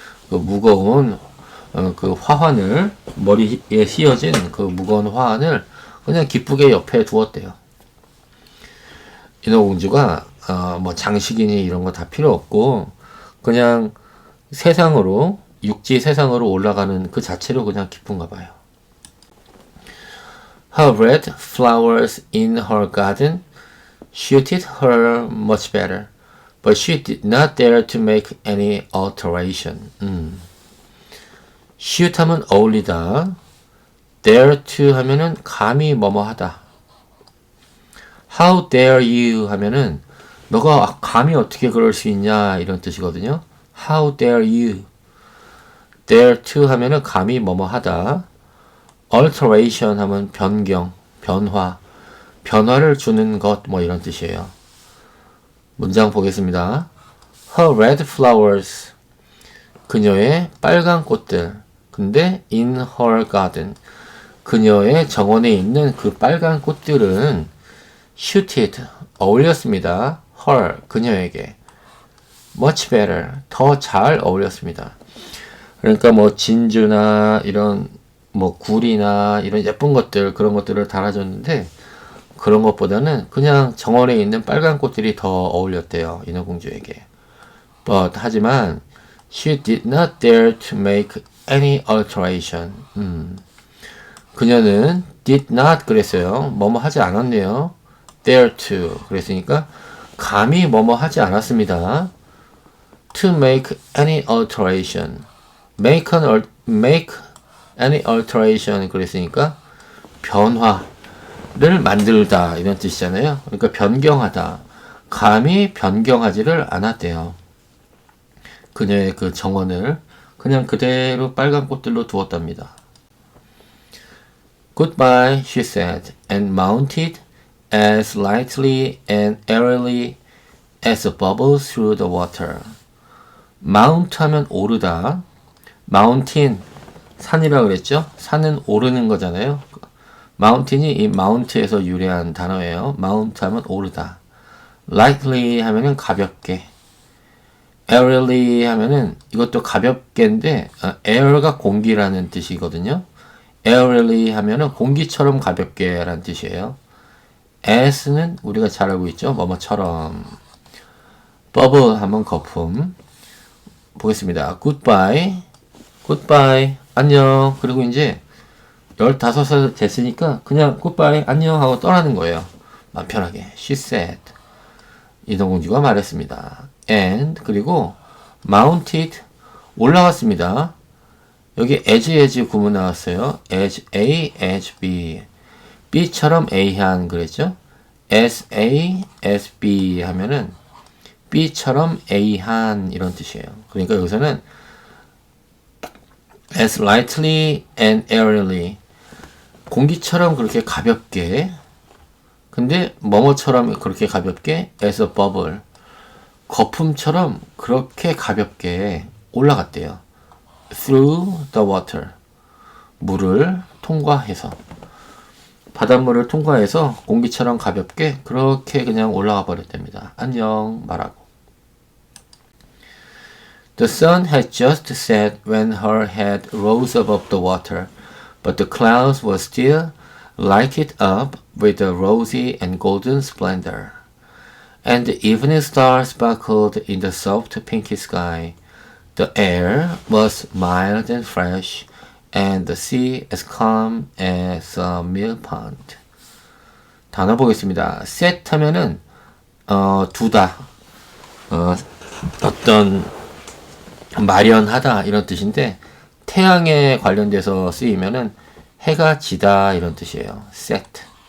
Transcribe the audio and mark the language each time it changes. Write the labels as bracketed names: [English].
[Korean] 그 무거운 그 화환을 머리에 씌어진 그 무거운 화환을 그냥 기쁘게 옆에 두었대요. 인어공주가 뭐 장식이니 이런 거 다 필요 없고 그냥 세상으로 육지 세상으로 올라가는 그 자체로 그냥 기쁜가 봐요. [English] Her red flowers in her garden suited her much better, but she did not dare to make any alteration. [Korean] suit 하면 어울리다, dare to 하면은 감히 뭐뭐 하다. [English] How dare you [Korean] 하면은 너가 감히 어떻게 그럴 수 있냐 이런 뜻이거든요. [English] How dare you. [Korean] dare to 하면은 감히 뭐뭐 하다. alteration 하면 변경, 변화, 변화를 주는 것 뭐 이런 뜻이에요. 문장 보겠습니다. [English] Her red flowers. [Korean] 그녀의 빨간 꽃들. [English] 근데 in her garden. [Korean] 그녀의 정원에 있는 그 빨간 꽃들은 suited, 어울렸습니다. her, 그녀에게. much better, 더 잘 어울렸습니다. 그러니까 뭐 진주나 이런 뭐 굴이나 이런 예쁜 것들, 그런 것들을 달아줬는데 그런 것보다는 그냥 정원에 있는 빨간 꽃들이 더 어울렸대요. 인어공주에게. [English] But [Korean] 하지만 [English] she did not dare to make any alteration. [Korean] 그녀는 did not 그랬어요. 뭐뭐 하지 않았네요. dare to 그랬으니까 감히 뭐뭐 하지 않았습니다. [English] to make any alteration. make any alteration [Korean] 그랬으니까 변화를 만들다 이런 뜻이잖아요. 그러니까 변경하다. 감히 변경하지를 않았대요. 그녀의 그 정원을 그냥 그대로 빨간 꽃들로 두었답니다. [English] Goodbye, she said, and mounted as lightly and airily as a bubble through the water. [Korean] Mount 하면 오르다. Mountain, 산이라고 그랬죠? 산은 오르는 거잖아요. Mountain이 이 mount에서 유래한 단어예요. Mount 하면 오르다. Lightly 하면은 가볍게. Airily 하면은 이것도 가볍게인데 air가 공기라는 뜻이거든요. Airily 하면은 공기처럼 가볍게 라는 뜻이에요. as는 우리가 잘 알고 있죠. 뭐뭐처럼. bubble 하면 거품. 보겠습니다. goodbye. goodbye. 안녕. 그리고 이제 15살 됐으니까 그냥 goodbye. 안녕 하고 떠나는 거예요. 마음 편하게. [English] She said. [Korean] 인어공주가 말했습니다. and 그리고 mounted 올라갔습니다. 여기 as 구문 나왔어요. as A, as B. B처럼 A한 그랬죠? as A, as B 하면은 B처럼 A한 이런 뜻이에요. 그러니까 여기서는 [English] as lightly and airily [Korean] 공기처럼 그렇게 가볍게 근데 뭐뭐처럼 그렇게 가볍게 [English] as a bubble [Korean] 거품처럼 그렇게 가볍게 올라갔대요. [English] through the water [Korean] 물을 통과해서 바닷물을 통과해서 공기처럼 가볍게 그렇게 그냥 올라가 버렸답니다. 안녕 말하고. [English] The sun had just set when her head rose above the water, but the clouds were still lighted up with a rosy and golden splendor, and the evening star sparkled in the soft pinky sky. The air was mild and fresh, and the sea as calm as a mill pond. [Korean] 단어 보겠습니다. set 하면은 두다, 어떤 마련하다 이런 뜻인데 태양에 관련돼서 쓰이면은 해가 지다 이런 뜻이에요. set.